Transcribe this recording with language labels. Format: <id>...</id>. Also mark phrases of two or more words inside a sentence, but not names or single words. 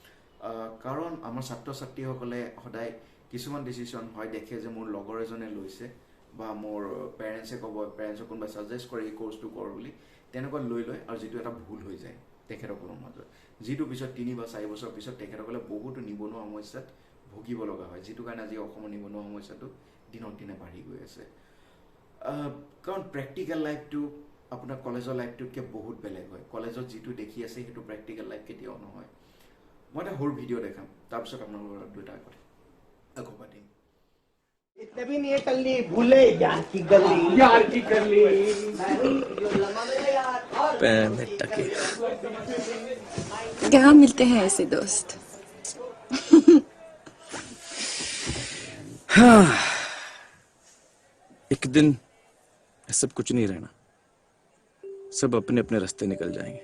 <as>কাৰণ আমাৰ ছাত্ৰ ছাত্ৰীসকলে সদায় কিছুমান ডিসিশন হয় দেখে যে মোৰ লগৰ এজনে লৈছে বা মোৰ পেৰেন্টছে ক'ব পেৰেন্টছক কোনবা সাজেষ্ট কৰে এই কোৰ্সটো কৰ বুলি তেনেকুৱা লৈ আৰু যেটো এটা ভুল হৈ যায় তেখেতসকলৰ মাজত যেটো পিছত 3 বা 4 বছৰ পিছত তেখেতসকলে বহুত নিবনুৱা সমস্যাত ভুগিব লগা হয় যেটো কাৰণে আজি অসমৰ নিবনুৱা সমস্যাটো দিনক দিনে বাঢ়ি গৈ আছে কাৰণ</as> <en>practical lifeটো</en> <as>আপোনাৰ কলেজৰ লাইফটোতকে বহুত বেলেগ হয় কলেজত যেটো দেখি আছে হেতু</as> <en>practical life</en> <as>কেতিয়াও নহয় মই এটা হোৰ ভিডিও দেখাম তাৰ পিছত আপোনালোকৰ দুটা কথা আকৌ পাতিম</as> <hi>इतने भी नहीं कर ली भूले यार की कर ली कहाँ मिलते हैं ऐसे दोस्त हाँ एक दिन सब कुछ नहीं रहना सब अपने अपने रास्ते निकल जाएंगे</hi>